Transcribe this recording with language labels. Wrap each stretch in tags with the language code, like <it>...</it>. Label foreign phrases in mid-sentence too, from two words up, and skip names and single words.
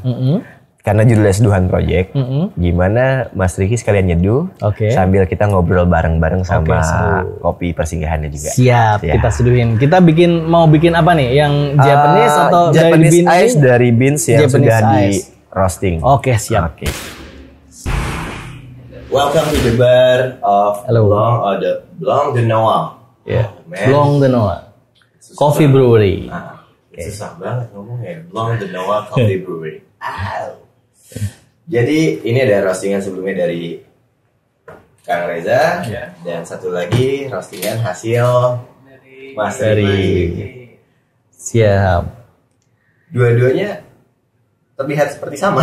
<id>Karena judulnya Seduhan Project, gimana Mas Ricky sekalian nyeduh, sambil kita ngobrol bareng-bareng sama Kopi Persinggahannya juga. Siap, kita seduhin. Kita mau bikin apa nih? Yang Japanese atau Japanese dari ice dari beans yang sudah di roasting. Oke, siap.</id> <en>Welcome to the bar of Blanc de Noir. Blanc de Noir. Coffee Brewery.</en> <id>Susah banget ngomongnya. Blanc de Noir Coffee Brewery. Jadi ini ada roastingan sebelumnya dari Kang Reza, dan satu lagi roastingan hasil Mas Ricky. Siap. Dua-duanya terlihat seperti sama.</id>